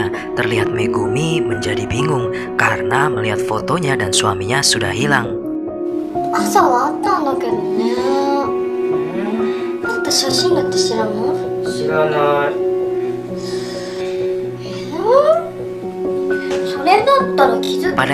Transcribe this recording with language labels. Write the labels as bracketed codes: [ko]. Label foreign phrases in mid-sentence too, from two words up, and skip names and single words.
[id] Terlihat Megumi menjadi bingung karena melihat fotonya dan suaminya sudah hilang. [ja] 朝はあったんだけどね。だって写真だって知らんの？知らない。それだったら気づく。